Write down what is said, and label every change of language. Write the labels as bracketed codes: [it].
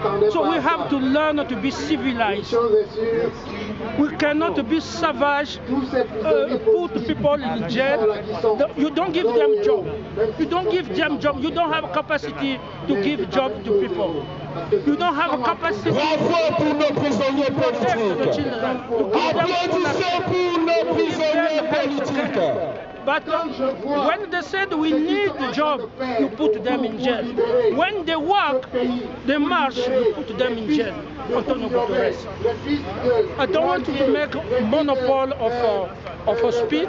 [en] So we have to learn to be civilized. We cannot be savage, put people in jail. You don't give them job. You don't give them job. You don't have capacity to give job to people. You don't have capacity. [fr] Bravo pour nos prisonniers politiques. Applaudissez pour nos prisonniers politiques. [en] But when they said we need a job, you put them in jail. When they work, they march, you put them in jail. Antonio Guterres. I don't want to make a monopoly of a speech.